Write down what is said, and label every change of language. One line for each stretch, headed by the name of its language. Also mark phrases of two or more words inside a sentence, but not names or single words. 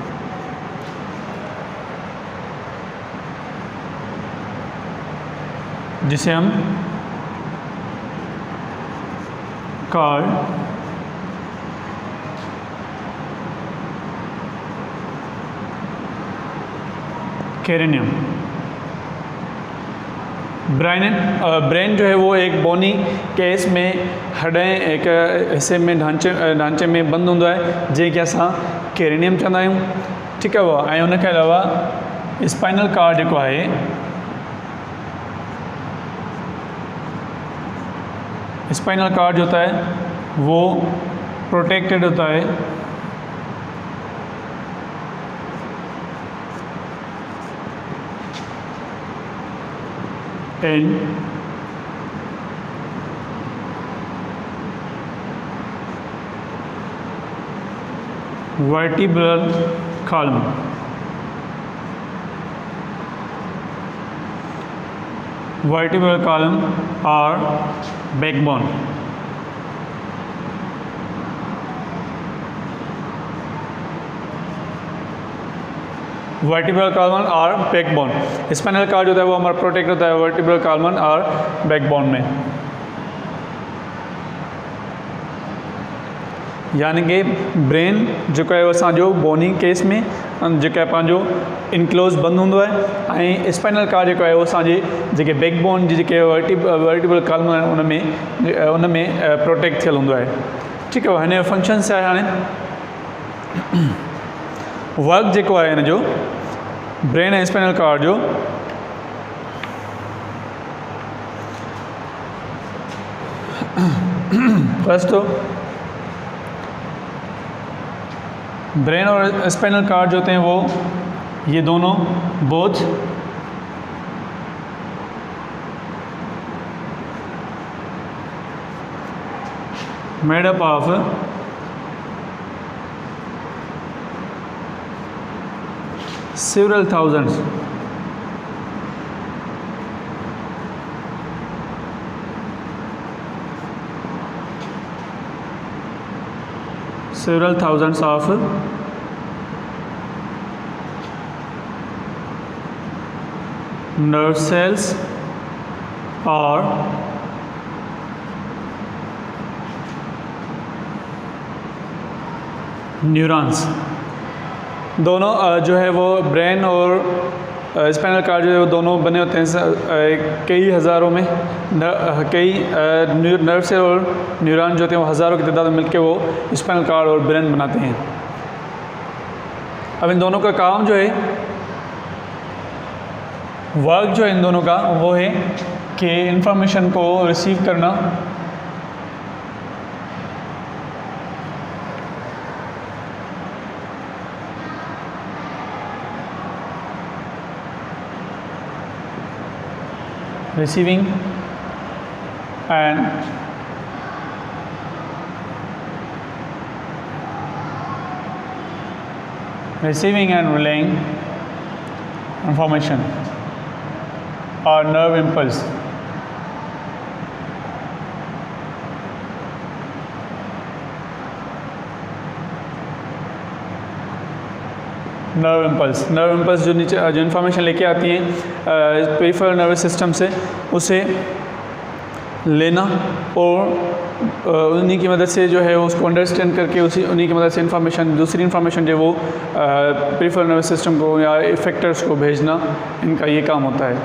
Hindi: जिसे हम कॉल कैरेनियम।
Sindhi: ब्रेन
Hindi: जो है वो
Sindhi: एक
English: bony case
Sindhi: में हॾें एक हिस्से में ढांचे में बंद होंदो है जंहिंखे असां कैरेनियम चवंदा आहियूं। ठीकु आहे। वो ऐं उनखे अलावा
English: spinal cord
Sindhi: जेको आहे
English: spinal cord
Hindi: जो होता है वो प्रोटेक्टेड होता है
English: and vertebral column. vertebral column or backbone। vertebral column
Hindi: और बैकबोन।
English: spinal cord
Hindi: जो होता है वो हमारा प्रोटेक्ट होता है
English: vertebral column
Hindi: और बैकबोन में।
Sindhi: यानी कि ब्रेन जेको आहे असांजो
English: bony case
Sindhi: में जेको आहे पंहिंजो इनक्लोज़ बंदि हूंदो आहे ऐं
English: spinal cord
Sindhi: जेको आहे उहो असांजे जेके बैकबोन जी जेके
English: vertebral column
Sindhi: आहिनि उन में प्रोटेक्ट थियल हूंदो आहे। ठीकु आहे, हिन जो फंक्शन छा आहे? हाणे वर्क जेको आहे हिन जो ब्रेन ऐं
English: spinal cord
Sindhi: जो
English: first brain
Hindi: और
English: spinal cord
Hindi: जो होते हैं वो ये दोनों बोथ
English: made up of several thousands of nerve cells or न्यूरॉन्स।
Hindi: दोनों जो है वो ब्रेन और
English: spinal cord
Hindi: जो है वो दोनों बने होते हैं कई हज़ारों में, कई
English: nerve cell
Hindi: और न्यूरॉन जो होते हैं वो हज़ारों की तादाद में मिलकर वो
English: spinal cord
Hindi: और ब्रेन बनाते हैं। अब इन दोनों का काम जो है, वर्क जो है इन दोनों का वो है कि इंफॉर्मेशन को रिसीव करना,
English: receiving and relaying information or nerve impulse। nerve impulse
Hindi: जो नीचे जो इन्फॉर्मेशन लेके आती हैं
English: peripheral nervous system
Hindi: से, उसे लेना और उन्हीं की मदद से जो है उसको अंडरस्टैंड करके उन्हीं की मदद से दूसरी इन्फॉर्मेशन जो वो
English: peripheral nervous system
Hindi: को या इफेक्टर्स को भेजना, इनका ये काम होता है।